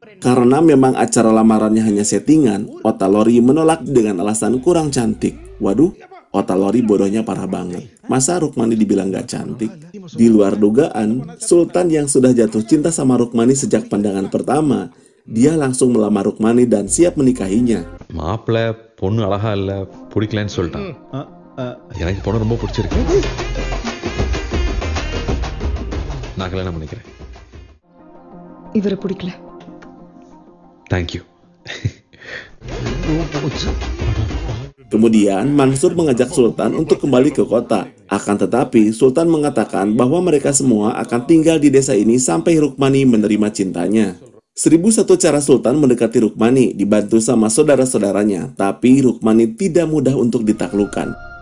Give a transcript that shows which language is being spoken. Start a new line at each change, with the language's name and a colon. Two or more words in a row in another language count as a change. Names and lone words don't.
Indonesian: Karena memang acara lamarannya hanya settingan, Otalori menolak dengan alasan kurang cantik. Waduh, Otalori bodohnya parah banget. Masa Rukmani dibilang gak cantik? Di luar dugaan, Sultan yang sudah jatuh cinta sama Rukmani sejak pandangan pertama, dia langsung melamar Rukmani dan siap menikahinya.
Tamil: மாப்பிள்ள பொண்ணு அழகா இல்ல பிடிக்கலன்னு சொல்லிட்டான். எனக்கு பொண்ணு ரொம்ப பிடிச்சிருக்கு. நான் கல்யாணம் பண்ணிக்கிறேன். இவரை பிடிக்கல.
English: Thank you.
Indonesian: Kemudian Mansur mengajak Sultan untuk kembali ke kota. Akan tetapi Sultan mengatakan bahwa mereka semua akan tinggal di desa ini sampai Rukmani menerima cintanya. 1001 cara Sultan mendekati Rukmani dibantu sama saudara-saudaranya, tapi Rukmani tidak mudah untuk ditaklukkan.